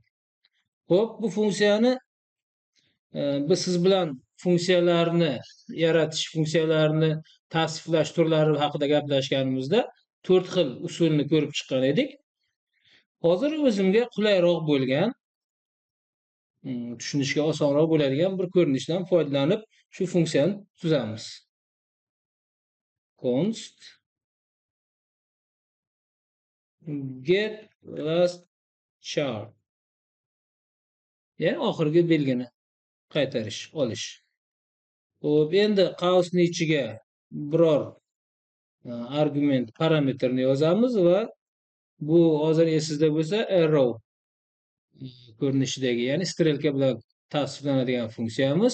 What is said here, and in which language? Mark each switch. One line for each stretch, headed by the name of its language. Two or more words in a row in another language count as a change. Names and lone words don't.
Uzbek: Xo'p, bu funksiyani biz siz bilan funksiyalarni yaratish, funksiyalarni tavsiflash turlari haqida gaplashganimizda 4 xil usulni ko'rib chiqqan edik. Hozir o'zimga qulayroq bo'lgan, tushunishga osonroq bo'ladigan bir ko'rinishdan foydalanib shu funksiyani tuzamiz.
English: Const get last char,
Uzbek: ya'ni oxirgi belgini qaytarish, olish. Xo'p, endi qausning ichiga biror argument, parametrni yozamiz va bu hozir esingizda bo'lsa arrow ko'rinishidagi, ya'ni strelka bilan tavsiflanadigan funksiyamiz.